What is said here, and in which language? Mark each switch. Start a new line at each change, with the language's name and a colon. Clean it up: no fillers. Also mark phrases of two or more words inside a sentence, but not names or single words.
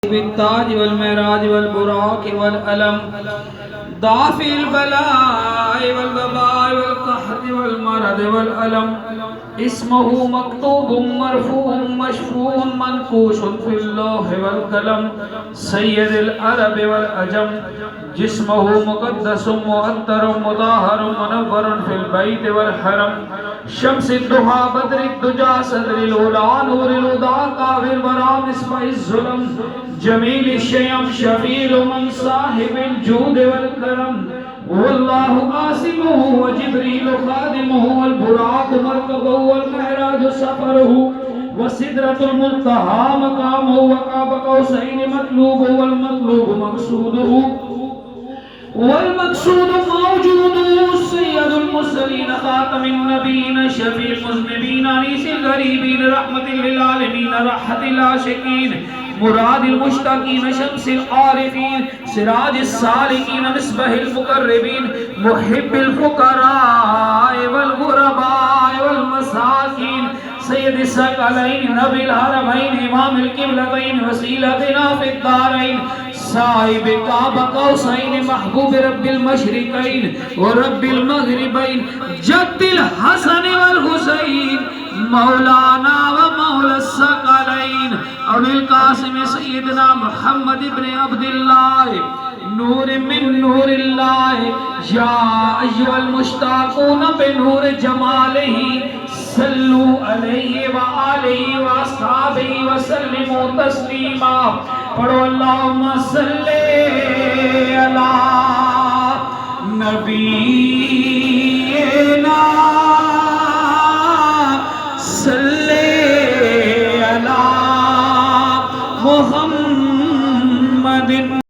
Arabic: بالتاج والمعراج والبراق والعلم دافع البلاء والوباء والقحط والمرض والألم اسمه مكتوب مرفوع مشفوع منقوش في اللوح والقلم سيد العرب والعجم جسمه مقدس معطر مطهر منور في البيت والحرم شمس الضحى بدر الدجى صدر العلى نور الهدى كهف الورى مصباح الظلم جميل الشيم شفيع الأمم صاحب الجود والكرم والله عاصمه وجبريل خادمه والبراق مركبه والمعراج سفره و سدرة المنتهى مقامه وقاب قوسين مطلوبه والمطلوب مقصوده والمقصود موجود سيد المرسلين خاتم النبيين شفيع المذنبين انيس الغريبين رحمة للعالمين راحة العاشقين مراد المشتاقين شمس العارفين سراج السالكين مصباح المقربين محب الفقراء والغرباء والمساكين سيد الثقلين نبي الحرمين امام القبلتين وسيلتنا في الدارين صاحب قاب قوسين محبوب رب المشرقين ورب المغربين جد الحسن والحسين مولانا ومولى الثقلين أبي القاسم سيدنا محمد بن عبد الله نور من نور الله يا أيها المشتاقون بنور جماله صلوا عليه وآله وأصحابه وسلموا تسليما پڑھو اللهم صل على نبينا صل على محمد.